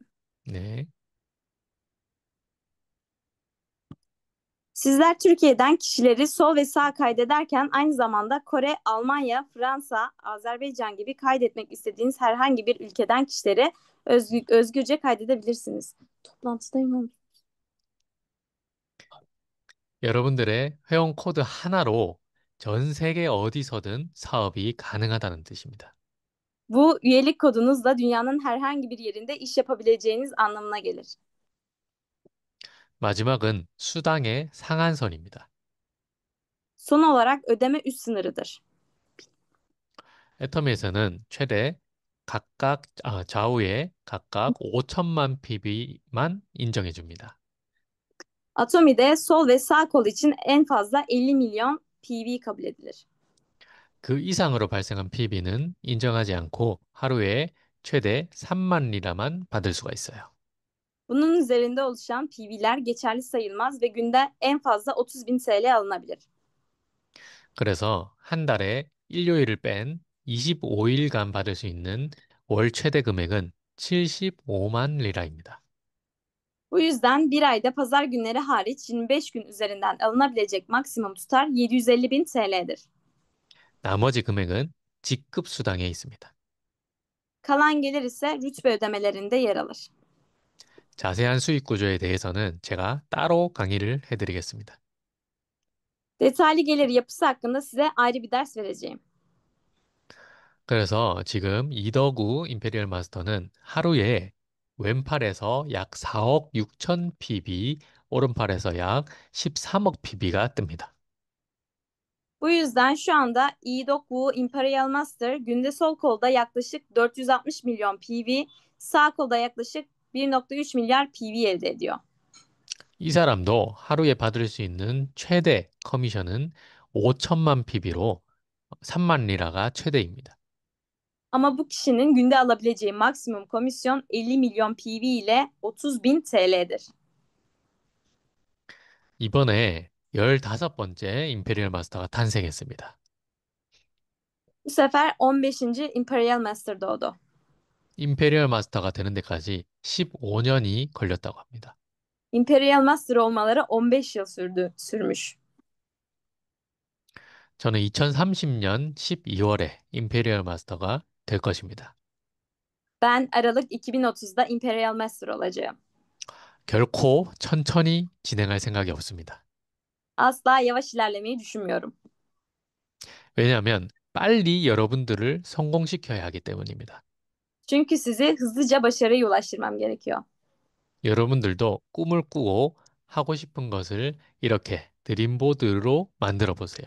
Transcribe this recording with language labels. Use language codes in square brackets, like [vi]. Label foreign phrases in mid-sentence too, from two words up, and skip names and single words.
[ko] 네. [tr] Sizler Türkiye'den kişileri sol ve sağ kaydederken aynı zamanda Kore, Almanya, Fransa, Azerbaycan gibi kaydetmek istediğiniz herhangi bir ülkeden kişileri özgürce kaydedebilirsiniz. Toplantıdayım oğlum. [ko] 여러분들의 회원 코드 하나로 전 세계 어디서든 사업이 가능하다는 뜻입니다. [tr] Bu üyelik kodunuzla dünyanın herhangi bir yerinde iş yapabileceğiniz anlamına gelir. [ko] 마지막은 수당의 상한선입니다. [tr] Son olarak ödeme üst sınırıdır. [ko] 애터미에서는 최대 좌우에 각각 5천만 PB만 인정해 줍니다. [tr] Atomi'de sol ve sağ kol için en fazla 50 milyon PV kabul edilir. [ko] 그 이상으로 발생한 PB는 인정하지 않고 하루에 최대 3만 리라만 받을 수가 있어요. [tr] Bunun üzerinde oluşan PV'ler geçerli sayılmaz ve günde en fazla 30 bin TL alınabilir. [ko] 그래서 한 달에 일요일을 뺀 25일간 받을 수 있는 월 최대 금액은 75만 리라입니다. [tr] Bu yüzden bir ayda pazar günleri hariç 25 gün üzerinden alınabilecek maksimum tutar 750 bin TL'dir. [ko] 나머지 금액은 직급 수당에 있습니다. [tr] Kalan gelir ise rütbe ödemelerinde yer alır. [ko] 자세한 수익 구조에 대해서는 제가 따로 강의를 해드리겠습니다. [tr] Detaylı gelir yapısı hakkında size ayrı bir ders vereceğim. [ko] 그래서 지금 이더구 임페리얼 마스터는 하루에 왼팔에서 약 4억 6천 PB, 오른팔에서 약 13억 PB가 뜹니다. [tr] Bu yüzden şu anda Idoku Imperial Master günde sol kolda yaklaşık 460 milyon PV, sağ kolda yaklaşık 1,3 milyar PV elde ediyor. [ko] 이 사람도 하루에 받을 수 있는 최대 커미션은 5천만 PB로 3만 리라가 최대입니다. [tr] Ama bu kişinin günde alabileceği maksimum komisyon 50 milyon PV ile 30 bin TL'dir. [ko] 이번에 15번째 임페리얼 마스터가 탄생했습니다. [tr] Bu sefer 15. Imperial Master doğdu. [ko] 임페리얼 마스터가 되는 데까지 15년이 걸렸다고 합니다. [tr] Imperial Master olmaları 15 yıl sürmüş. [ko] 저는 2030년 12월에 임페리얼 마스터가 될 것입니다. [tr] Ben Aralık 2030'da Imperial Master olacağım. [ko] 결코 천천히 진행할 생각이 없습니다. [tr] Asla yavaş ilerlemeyi düşünmüyorum. [ko] 왜냐하면 빨리 여러분들을 성공시켜야 하기 때문입니다. [tr] Çünkü sizi hızlıca başarıya ulaştırmam gerekiyor. [ko] 여러분들도 꿈을 꾸고 하고 싶은 것을 이렇게 드림보드로 만들어 보세요.